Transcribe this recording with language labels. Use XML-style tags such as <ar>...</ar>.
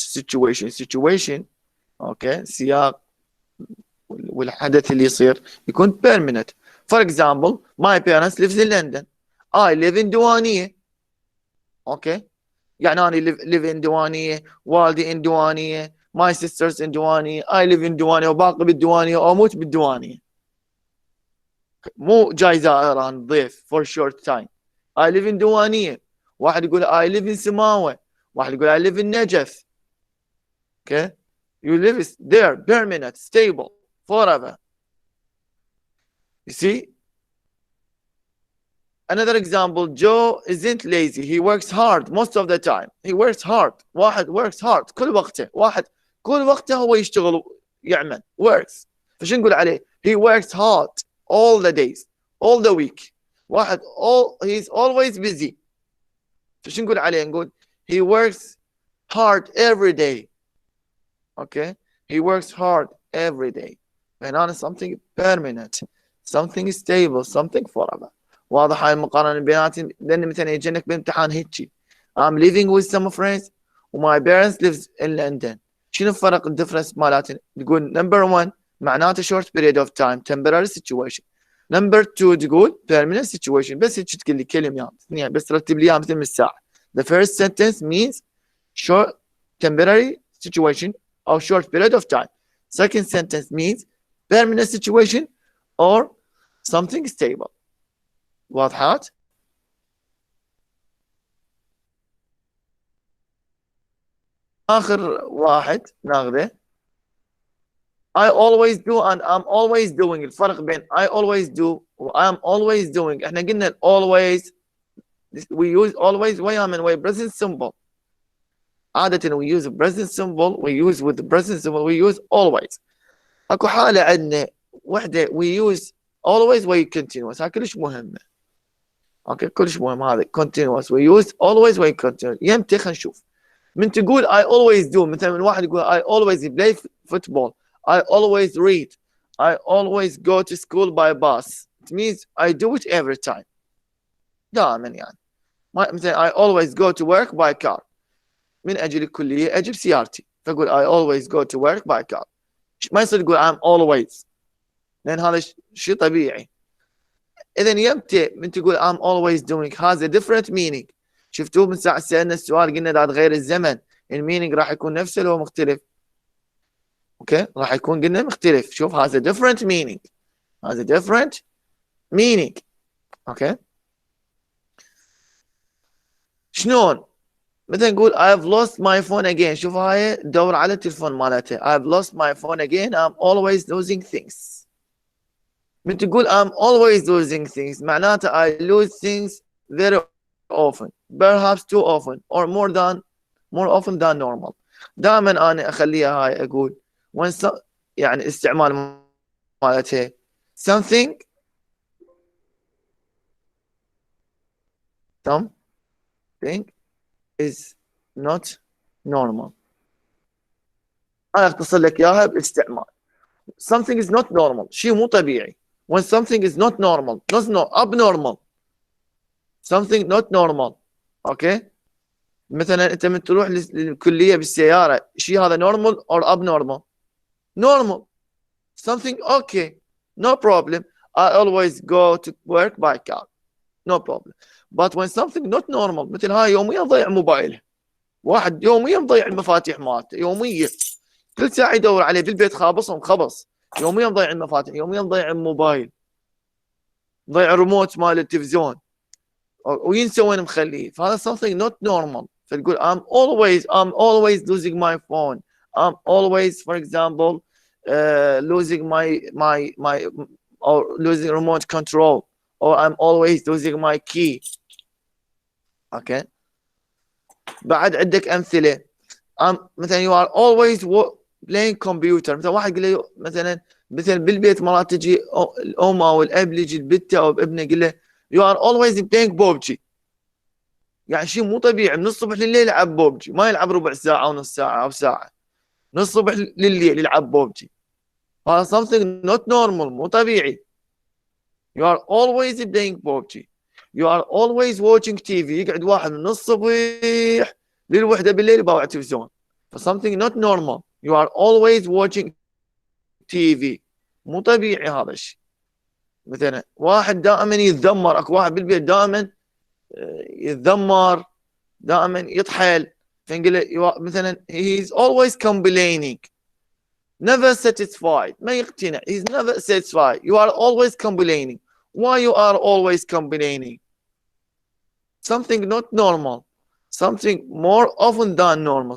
<en>situation okay</en> <ar>سياق والحدث اللي يصير يكون permanent.</ar> <en>For example, my parents lives in London, I live in Diwaniyah. okay.</en> <ar>يعني أنا</ar> <en>live in</en> <ar>دوانية، والدي in دوانية،</ar> <en>my sisters in</en> <ar>دوانية،</ar> <en>I live in</en> <ar>دوانية وباقي بالدوانية وأموت بالدوانية. مو جاي زائران ضيف</ar> <en>for short time. I live in Diwaniyah.</en> <ar>واحد يقول</ar> <en>I live in Samawah, واحد يقول I live in Najaf. okay. you live there permanent stable forever. you see. Another example, Joe isn't lazy, he works hard most of the time. he works hard.</en> <ar>واحد</ar> <en>works hard</en> <ar>كل وقته، واحد كل وقته هو يشتغل يعمل works. فشو نقول عليه؟</ar> <en>he works hard all the days all the week. واحد he's always busy.</en> <ar>فشو نقول عليه؟ نقول</ar> <en>he works hard every day. okay. he works hard every day.</en> <ar>هنا</ar> <en>something permanent, something stable, something forever.</en> <ar>واضح هاي المقارنة بيناتهم؟ لأن مثلا يجينك بامتحان هيجي</ar> <en>I'm living with some friends وmy parents lives in London.</en> <ar>شنو الفرق الديفرنس مالاتهم؟ تقول</ar> <en>number 1</en> <ar>معناته</ar> <en>short period of time temporary situation. number 2</en> <ar>تقول</ar> <en>permanent situation.</en> <ar>بس هيك تقول لي كلمة يعني بس رتب لي مثل الساعة.</ar> <en>the first sentence means short temporary situation or short period of time. Second sentence means permanent situation or something stable.</en> <ar>واضحات؟ آخر واحد ناخذه.</ar> <en>I always do and I'm always doing.</en> <ar>الفرق بين</ar> <en>I always do و I'm always doing.</en> <ar>احنا قلنا</ar> <en>always we use always</en> <ar>ويا من ويا</ar> <en>present simple.</en> <ar>عادة</ar> <en>we use present simple, we use with the present simple, we use always.</en> <ar>اكو حالة عندنا وحدة</ar> <en>we use always</en> <ar>ويا continuous. هاي كلش مهمة. اوكي كلش مهم هذا continuous.</ar> <en>we use always</en> <ar>ويا</ar> <en>continuous.</en> <ar>يمتى خلينا نشوف. من تقول</ar> <en>I always do</en> <ar>مثلا من واحد يقول</ar> <en>I always play football. I always read. I always go to school by bus. It means I do it every time.</en> <ar>دائما يعني.</ar> <en>مثلا I always go to work by car.</en> <ar>من أجل الكلية أجل سيارتي.</ar> <en>فأقول I always go to work by car.</en> <ar>ما يصير تقول</ar> <en>I'm always.</en> <ar>لأن هذا شيء طبيعي. إذا يمتى من تقول</ar> <en>I'm always doing has a different meaning.</en> <ar>شفتوه من ساعة سألنا السؤال قلنا ذات غير الزمن. المينينج راح يكون نفسه لو مختلف. اوكي راح يكون قلنا مختلف.</ar> <en>شوف has a different meaning. has a different meaning.</en> <ar>اوكي شلون؟ مثلا نقول</ar> <en>I've lost my phone again.</en> <ar>شوف هاي دور على التلفون مالته.</ar> <en>I've lost my phone again. I'm always losing things.</en> <ar>من تقول</ar> <en>I'm always losing things</en> <ar>معناته</ar> <en>I lose things very often. Perhaps too often or more often than normal.</en> <ar>دائما أنا أخليها هاي أقول when يعني استعمال مالتها something is not normal. أنا أختصر لك إياها بالاستعمال.</ar> <en>something is not normal</en> <ar>شيء مو طبيعي.</ar> <en>when something is not normal not abnormal something not normal.</en> <ar>أوكي مثلا أنت من تروح للكلية بالسيارة شيء هذا</ar> <en>normal or abnormal. normal something okay no problem. I always go to work by car no problem. but when something not normal</en> <ar>مثل هاي يوميا ضيع موبايله. واحد يوميا ضيع المفاتيح مالته يوميا كل ساعة يدور عليه بالبيت خابصهم خبص. يوميا ضيع المفاتيح يوميا ضيع الموبايل ضيع الريموت مال التلفزيون وينسى وين مخليه. فهذا</ar> <en>something not normal.</en> <ar>فتقول</ar> <en>I'm always losing my phone. I'm always for example losing my or losing remote control or I'm always losing my key.</en> <ar>okay بعد عندك أمثلة.</ar> <en>مثلا you are always playing computer.</en> <ar>مثلا واحد يقول له مثلا بالبيت مرات تجي الأم أو الأب يجي البنت أو ابنه يقول له</ar> <en>you are always playing PUBG.</en> <ar>يعني شيء مو طبيعي. من الصبح لليل يلعب بوبجي. ما يلعب ربع ساعة أو نص ساعة أو ساعة. من الصبح لليل يلعب بوبجي. هذا</ar> <en>something not normal</en> <ar>مو طبيعي.</ar> <en>you are always playing PUBG. you are always watching TV.</en> <ar>يقعد واحد من الصبح للوحدة بالليل يباوع تلفزيون.</ar> <en>something not normal. you are always watching TV.</en> <ar>مو طبيعي هذا الشيء. مثلا واحد دائما يتذمر. اكو واحد بالبيت دائما يتذمر دائما يطحل. فنقول له مثلا</ar> <en>he is always complaining never satisfied.</en> <ar>ما يقتنع.</ar> <en>he is never satisfied. you are always complaining. why you are always complaining? something not normal. something more often than normal.</en>